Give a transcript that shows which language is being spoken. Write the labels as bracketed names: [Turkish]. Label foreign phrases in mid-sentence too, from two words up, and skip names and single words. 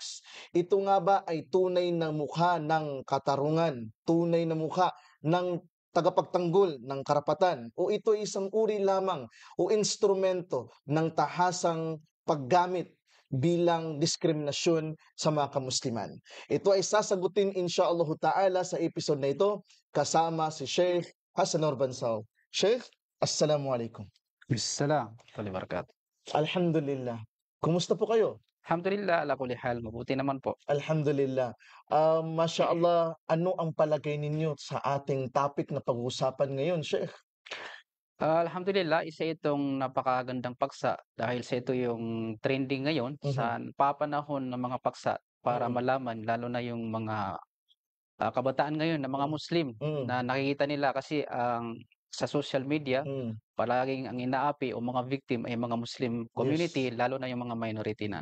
[Filipino] Ito nga ba ay tunay na mukha ng katarungan, tunay na mukha ng tagapagtanggol ng karapatan, o ito ay isang uri lamang o instrumento ng tahasang paggamit bilang diskriminasyon sa mga kamusliman? Ito ay sasagutin [Arabic] insyaallah ta'ala [Filipino] sa episode na ito kasama si Sheikh Hassan Orbansaw. Sheikh, [Arabic] Assalamualaikum. Assalam wabarakatuh. Alhamdulillah. [Filipino] Kumusta po kayo? [Arabic] Alhamdulillah, ala kulli hal, [Filipino] mabuti naman po. [Arabic] Alhamdulillah. Masya Allah, [Filipino] ano ang palagay ninyo sa ating topic na pag-uusapan ngayon, Sheikh? Alhamdulillah, isa itong napakagandang paksa dahil sa ito yung trending ngayon sa papanahon ng mga paksa para malaman lalo na yung mga kabataan ngayon na mga Muslim na nakikita nila kasi sa [English] social media [Filipino] palaging ang inaapi o mga victim ay mga [English] Muslim community, [Filipino] lalo na yung mga minority na